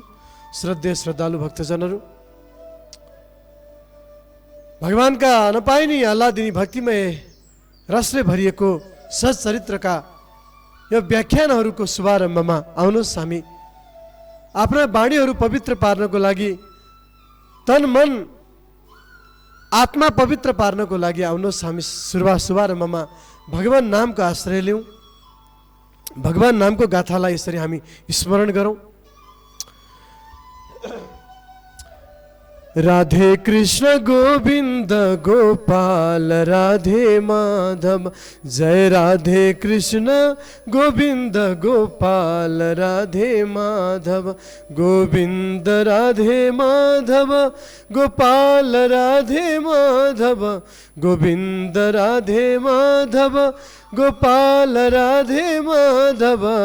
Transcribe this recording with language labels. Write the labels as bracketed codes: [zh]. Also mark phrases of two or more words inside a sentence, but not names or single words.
[ne] श्रद्धेय श्रद्धालु भक्तजनहरू, भगवानका नपाइनी आह्लादिनी भक्तिमय रसले भरिएको सच्चरित्रका यो व्याख्यानहरूको शुभारम्भमा आउनुहोस् हामी आफ्ना वाणीहरू पवित्र पार्नको लागि, तन मन आत्मा पवित्र पार्नको लागि आउनुहोस् हामी शुभारम्भमा भगवान नामको आश्रय लिउँ, भगवान नामको गाथालाई यसरी हामी स्मरण गरौँ। राधे कृष्ण गोविंद गोपाल राधे माधव, जय राधे कृष्ण गोविंद गोपाल राधे माधव, गोविंद राधे माधव गोपाल राधे माधव, गोविंद राधे माधव गोपाल राधे माधव,